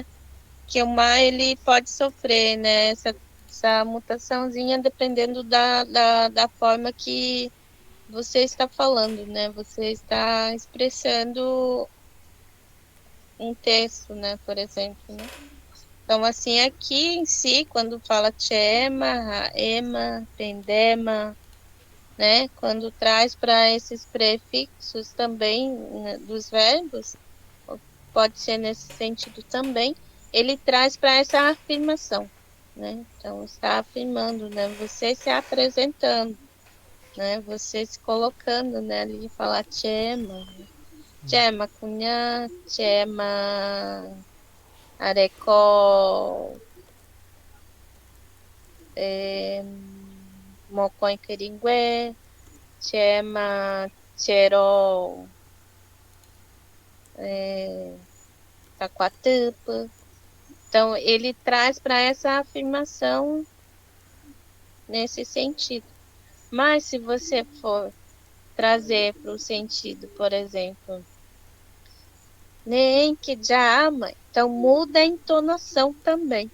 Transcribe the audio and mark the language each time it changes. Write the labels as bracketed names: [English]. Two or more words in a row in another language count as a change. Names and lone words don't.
[Portuguese] Que o mar, ele pode sofrer, né? Essa mutaçãozinha dependendo da forma que você está falando, né? Você está expressando um texto, né? Por exemplo, né? Então, assim, aqui em si, quando fala [Guarani] chema, ema, pendema, [Portuguese] né? Quando traz para esses prefixos também, né, dos verbos, pode ser nesse sentido também, ele traz para essa afirmação, né? Então, está afirmando, né? Você se apresentando, né? Você se colocando, né? Ali falar [Guarani] chema, chema cunhã, chema arecó, mocó em queringué, chema Cherol, Taquatupa. [Portuguese] Então, ele traz para essa afirmação nesse sentido. Mas se você for trazer para o sentido, por exemplo, nem que já ama, então muda a entonação também.